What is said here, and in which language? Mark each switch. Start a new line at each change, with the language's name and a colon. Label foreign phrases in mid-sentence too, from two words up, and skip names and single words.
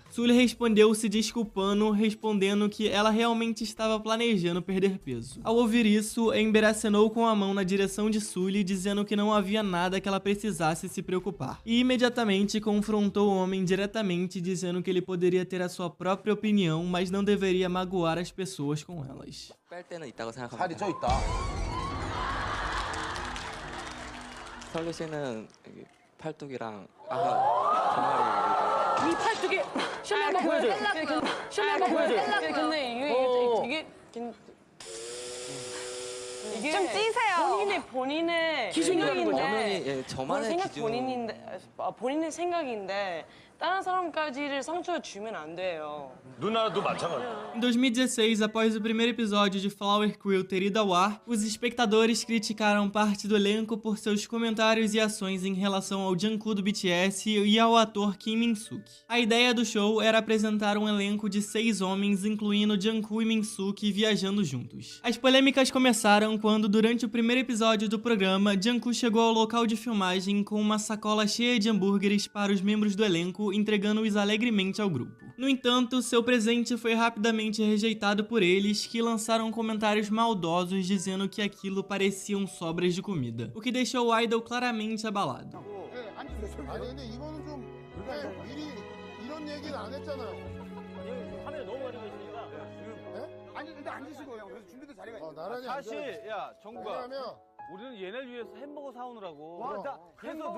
Portuguese: Sully respondeu se desculpando, respondendo que ela realmente estava planejando perder peso. Ao ouvir isso, Ember acenou com a mão na direção de Sully, dizendo que não havia nada que ela precisasse se preocupar. E imediatamente confrontou o homem diretamente, dizendo que ele poderia ter a sua própria opinião, mas não deveria magoar as pessoas com elas.
Korean: 뺄 때는 있다고 생각합니다. 살이 쪄 있다. 설리 씨는 여기 팔뚝이랑 아까 이 팔뚝에 셜리 한번 보여줘요. 셜리 한번 보여줘요. 근데 이게 좀 찌세요. 본인의 기준이라는 생각인데 저만의 기준. 본인의 생각인데 다른 사람까지를 상처 주면 안 돼요. 누나도 마찬가지야.
Portuguese: Em 2016, após o primeiro episódio de Flower Quill ter ido ao ar, os espectadores criticaram parte do elenco por seus comentários e ações em relação ao Jungkook do BTS e ao ator Kim Min-suk. A ideia do show era apresentar um elenco de 6 homens, incluindo Jungkook e Min-suk, viajando juntos. As polêmicas começaram quando, durante o primeiro episódio do programa, Jungkook chegou ao local de filmagem com uma sacola cheia de hambúrgueres para os membros do elenco, entregando-os alegremente ao grupo. No entanto, seu presente foi rapidamente rejeitado por eles, que lançaram comentários maldosos dizendo que aquilo pareciam sobras de comida, o que deixou o idol claramente abalado.
Korean: 아니 근데 이거는 좀 미리 이런 얘기는 안 했잖아요. 화면에 너무 많이 보시니까 아니 근데 앉으시고요. 그래서 준비된 자리가 있어요. 나란히 사실 앉아. 야 정국아 왜냐면 우리는 얘네를 위해서 햄버거 사오느라고 그래서 햄버거-